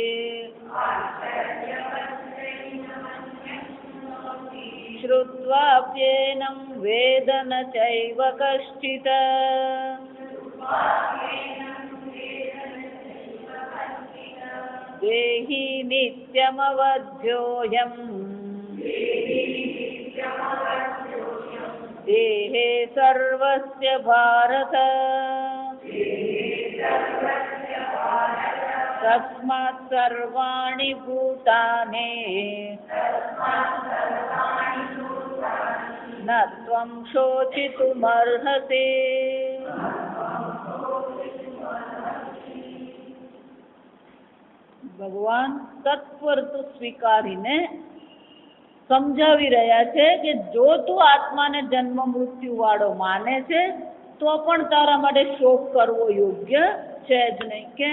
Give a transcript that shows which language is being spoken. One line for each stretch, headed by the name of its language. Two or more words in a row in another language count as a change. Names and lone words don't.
Sanskrit: श्रुत्वाप्येनं वेद न चैव कश्चित् देहि नित्यमवध्योऽयम् देहे सर्वस्य भारत तस्मात् सर्वाणि भूतानि न त्वं शोचितुमर्हसि ભગવાન
Gujarati: તત્પરતું સ્વીકારીને સમજાવી રહ્યા છે કે જો તું આત્માને જન્મ મૃત્યુ વાળો માને છે તો પણ તારા માટે શોક કરવો યોગ્ય છે જ નહીં. કેમ?